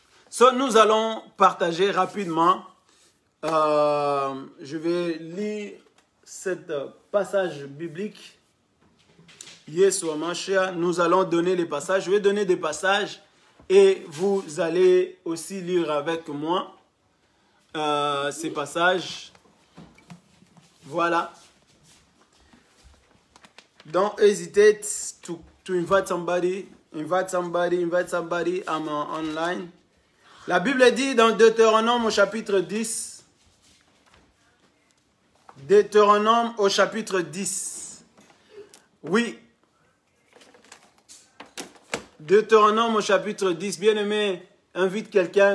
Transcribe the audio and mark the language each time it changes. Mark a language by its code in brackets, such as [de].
[fr] So, nous allons partager rapidement. Je vais lire ce passage biblique. Yeshua Mashiach. Nous allons donner les passages. Je vais donner des passages et vous allez aussi lire avec moi ces passages. Voilà. [en] Don't hesitate to invite somebody. Invite somebody. I'm online. [fr] La Bible dit dans Deutéronome au chapitre 10. Deutéronome au chapitre 10. Oui. Deutéronome au chapitre 10. Bien-aimé, invite quelqu'un.